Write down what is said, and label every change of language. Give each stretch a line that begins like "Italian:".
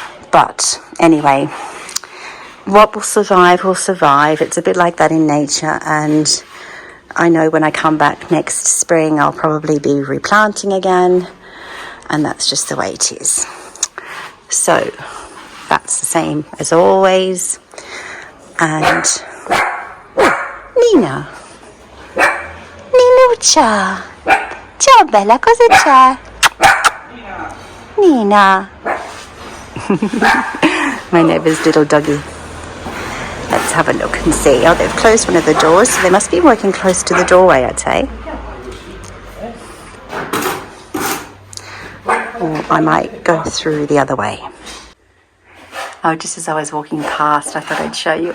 English: But anyway, what will survive will survive. It's a bit like that in nature, and I know when I come back next spring I'll probably be replanting again, and that's just the way it is. So that's the same as always.
Italian: And Nina, Ninuccia, ciao bella, cosa c'è? Nina.
English: My neighbour's little doggy. Let's have a look and see. Oh, they've closed one of the doors, so they must be working close to the doorway, I'd say. Or I might go through the other way. Oh, just as I was walking past, I thought I'd show you.